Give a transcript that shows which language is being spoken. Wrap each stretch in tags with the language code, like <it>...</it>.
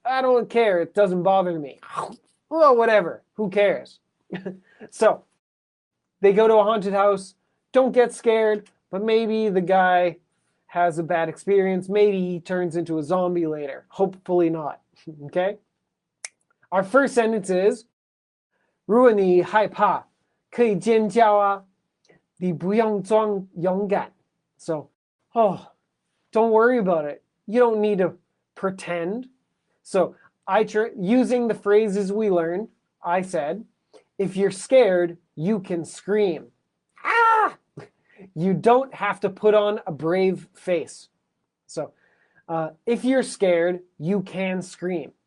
<en>I don't care. It doesn't bother me. Well, whatever. Who cares? So they go to a haunted house. Don't get scared, but maybe the guy has a bad experience. Maybe he turns into a zombie later. Hopefully not. Okay? Our first sentence is,</en> <zh>如果你害怕，可以尖叫啊，你不用装勇敢.</zh> <en>So, don't worry about it. You don't need to pretend. So, using the phrases we learned, I said, if you're scared, you can scream. Ah! You don't have to put on a brave face. So, if you're scared, you can scream.</en>